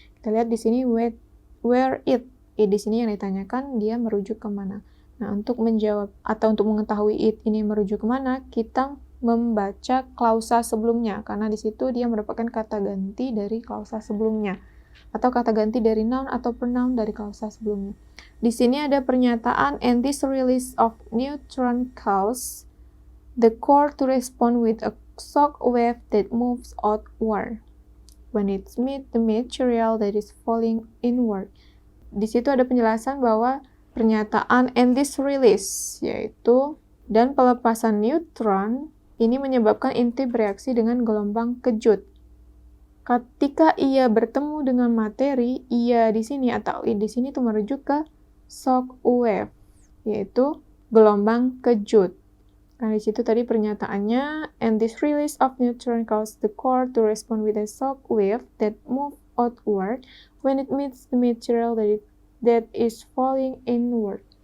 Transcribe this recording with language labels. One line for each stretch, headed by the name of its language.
Indonesian: Kita lihat di sini
English: where it
Indonesian: di sini yang ditanyakan dia merujuk kemana. Nah, untuk menjawab atau untuk mengetahui it ini merujuk kemana, kita membaca klausa sebelumnya, karena di situ dia merupakan kata ganti dari klausa sebelumnya, atau kata ganti dari noun atau pronoun dari klausa sebelumnya. Di sini ada pernyataan,
English: and this release of neutron cause the core to respond with a shock wave that moves outward when it meets the material that is falling inward.
Indonesian: Di situ ada penjelasan bahwa pernyataan
English: and this release,
Indonesian: yaitu dan pelepasan neutron ini menyebabkan inti bereaksi dengan gelombang kejut. Ketika ia bertemu dengan materi, ia di sini atau i di sini itu merujuk ke shock wave, yaitu gelombang kejut. Nah, di situ tadi pernyataannya,
English: and this release of neutron caused the core to respond with a shock wave that move outward when it meets the material that is falling inward.